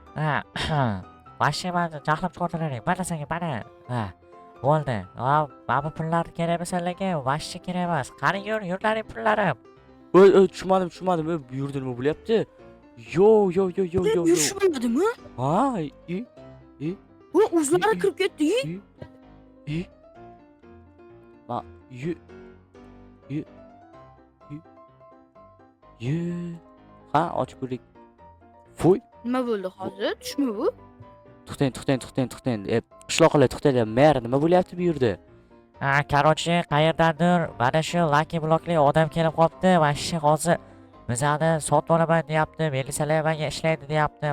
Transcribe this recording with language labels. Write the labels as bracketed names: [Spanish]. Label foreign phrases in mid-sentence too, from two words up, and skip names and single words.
[Uzbek] Ha, voобще, meni jahlim chiqardilaring. Mana senga, mana. Ha, bo'ldi. Ha, mana bu pullar kerakmi senlarga? Voобще kerak emas. Qani, yur, yurlaring pullarim. Oy, oy, tushunmadim, tushunmadim. Oy, bu yerda nima bo'lyapti? Yo, yo, yo, yo, E, yo, yo. yurishib bo'lmadimi? Ha, i, i. Voy, o'zlari I, i. kirib ketdi, i. I, i. Ma, yu, yu, yu, yu. Ha, ochib ko'rdik. Foy. Nima bo'ldi hozir? Tushmi bu? To'xtang, to'xtang, to'xtang, to'xtang. E, qishloqilar, to'xtanglar. Mer, nima bo'lyapti bu yerda? Ha, короче, qayerdandir mana shu Lucky Blockli odam kelib qolibdi. Mana shu hozir bizani sotib olaman deyapti. Militsiyalar menga ishlaydi deyapti.